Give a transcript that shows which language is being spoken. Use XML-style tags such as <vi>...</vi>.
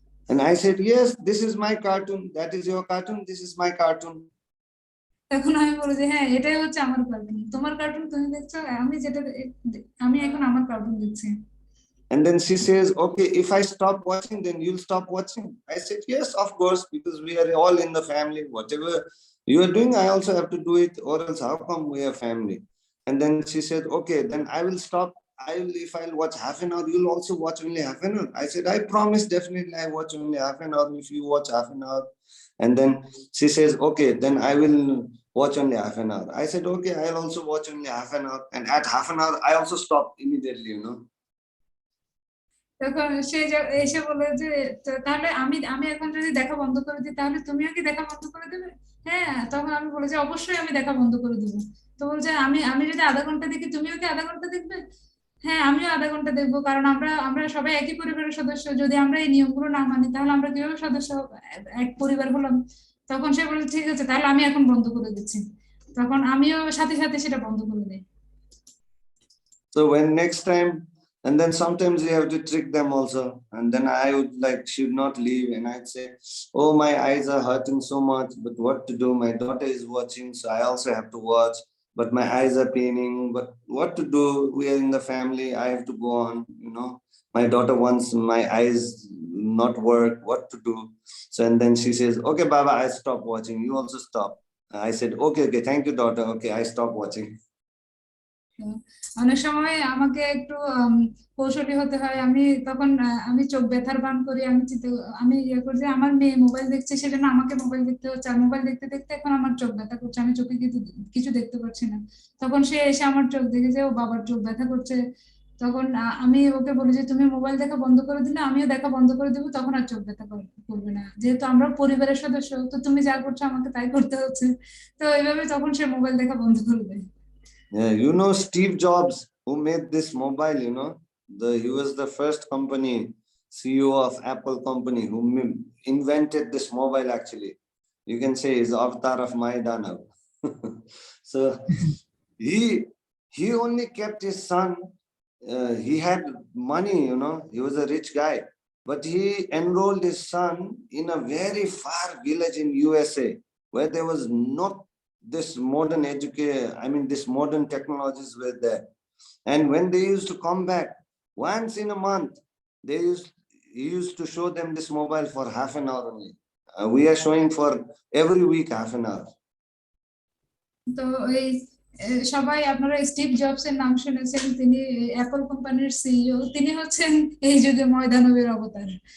<en>and I said, yes, this is my cartoon, that is your cartoon, this is my cartoon.</en> <bn>তখন আমি বলি যে হ্যাঁ এটাই হচ্ছে আমার কার্টুন, তোমার কার্টুন তুমি দেখছো, আমি এখন আমার কার্টুন দেখছি।</bn> <en>And then she says, okay, if I stop watching, then you'll stop watching. I said, yes, of course, because we are all in the family. Whatever you are doing, I also have to do it, or else how come we are family? And then she said, okay, then I will stop. If I'll watch half an hour, you'll also watch only half an hour. I said, I promise, definitely I watch only half an hour if you watch half an hour. And then she says, okay, then I will watch only half an hour. I said, okay, I'll also watch only half an hour. And at half an hour, I also stop immediately, you know.</en> <bn>তখন সে এসে বলে যে তাহলে আমি এখন যদি দেখা বন্ধ করে দিই তাহলে তুমিও কি দেখা বন্ধ করে দেবে? হ্যাঁ, তখন আমি বলে যে অবশ্যই আমি দেখা বন্ধ করে দেবো। তো বলছে আমি যদি আধা ঘন্টা দেখি তুমিও কি আধা ঘন্টা দেখবে? হ্যাঁ, আমিও আধা ঘন্টা দেখবো, কারণ আমরা সবাই একই পরিবারের সদস্য, যদি আমরা এই নিয়মগুলো না মানি তাহলে আমরা কিভাবে সদস্য এক পরিবার হলাম? তখন সে বলে ঠিক আছে, তাহলে আমি এখন বন্ধ করে দিচ্ছি। তখন আমিও সাথে সাথে সেটা বন্ধ করে দিই।</bn> <en>So when next time, and then sometimes you have to trick them also. And then I would should not leave. And I'd say, oh, my eyes are hurting so much, but what to do? My daughter is watching, so I also have to watch. but my eyes are paining. But what to do? We are in the family. I have to go on, My daughter wants my eyes not work. What to do? So, and then she says, okay, Baba, I stop watching. You also stop. I said, okay, thank you, daughter. Okay, I stop watching.</en> <bn>অনেক সময় আমাকে একটু কৌশলী হতে হয়। তখন আমি চোখ ব্যথার ভান করি, আমি ইয়ে করি যে আমার মেয়ে মোবাইল দেখছে সেজন্য আমাকে মোবাইল দেখতে হচ্ছে, আর মোবাইল দেখতে দেখতে এখন আমার চোখ ব্যথা করছে, আমি চোখে কিছু দেখতে পাচ্ছি না। তখন সে এসে আমার চোখ দেখে যে ও বাবার চোখ ব্যথা করছে, তখন আমি ওকে বলি যে তুমি মোবাইল দেখা বন্ধ করে দিলে আমিও দেখা বন্ধ করে দেবো, তখন আর চোখ ব্যথা করবে না, যেহেতু আমরা পরিবারের সদস্য, তো তুমি যা করছো আমাকে তাই করতে হচ্ছে। তো এইভাবে তখন সে মোবাইল দেখা বন্ধ করে দেয়।</bn> <en>Yeah, Steve Jobs, who made this mobile, he was the first CEO of Apple company who invented this mobile actually. You can say he's avatar of Maidana. So he only kept his son. He had money, he was a rich guy, but he enrolled his son in a very far village in USA where there was not this modern this modern technologies were there. And when they used to come back once in a month, he used to show them this mobile for half an hour only. We are showing for every week half an hour.</en> <bn>তো এই সবাই আপনারা Steve jobs এর নাম শুনেছেন, তিনি Apple কোম্পানির CEO, তিনি হচ্ছেন এই যুগে ময়দানবের অবতার।</bn>